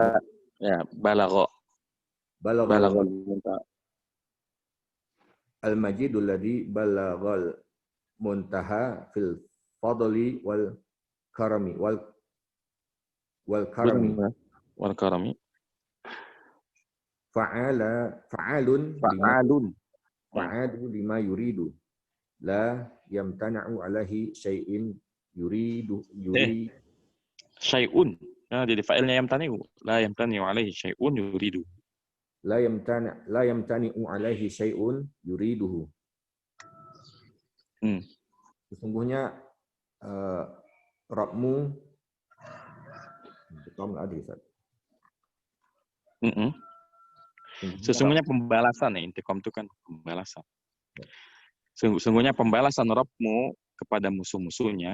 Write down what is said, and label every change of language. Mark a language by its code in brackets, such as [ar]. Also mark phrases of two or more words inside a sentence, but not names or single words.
[ar] المجيد الذي بلغ المنتهى في الفضل والكرم والكرم فعال لما يريد لا يمتنع عليه شيء يريد شيء. [id] Nah, jadi fa'ilnya [ar] يمتنع. لا يمتنع عليه شيء يريد. لا يمتنع عليه شيء يريده. [id] Sesungguhnya Rabbmu Sesungguhnya pembalasan ya, intiqam itu kan pembalasan. Sesungguhnya pembalasan Rabbmu kepada musuh-musuhnya.